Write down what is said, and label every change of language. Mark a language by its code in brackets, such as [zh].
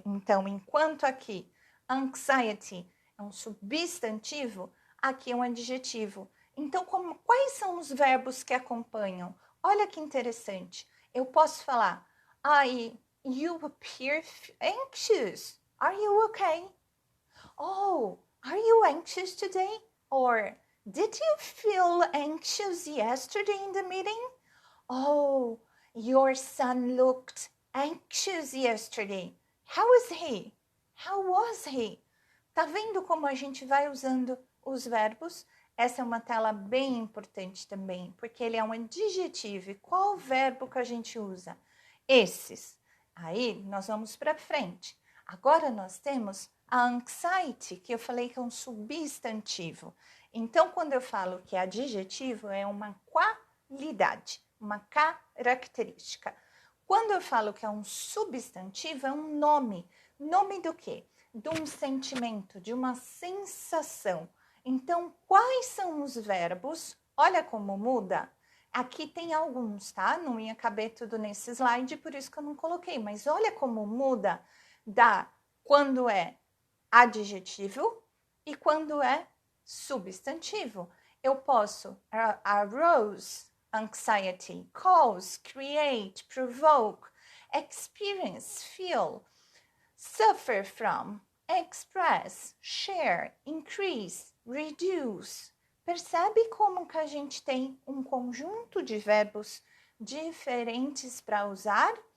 [pt] Então, enquanto aqui anxiety é um substantivo, aqui é um adjetivo. Então, quais são os verbos que acompanham? Olha que interessante. Eu posso falar, [en] you appear anxious. Are you okay? Oh, are you anxious today? Or, did you feel anxious yesterday in the meeting? Oh, your son looked anxious yesterday. How is he? How was he? [pt] Tá vendo como a gente vai usando os verbos? Essa é uma tela bem importante também, porque ele é um adjetivo. E qual verbo que a gente usa? Esses. Aí, nós vamos para frente. Agora, nós temos a anxiety, que eu falei que é um substantivo. Então, quando eu falo que é adjetivo, é uma qualidade, uma característica. Quando eu falo que é um substantivo, é um nome. Nome do quê? De um sentimento, de uma sensação. Então, quais são os verbos? Olha como muda. Aqui tem alguns, tá? Não ia caber tudo nesse slide, por isso que eu não coloquei. Mas olha como muda quando é adjetivo e quando é substantivo. Eu posso [en] arouse, anxiety, cause, create, provoke, experience, feel, suffer from, express, share, increase, reduce. [pt] Percebe como que a gente tem um conjunto de verbos diferentes para usar?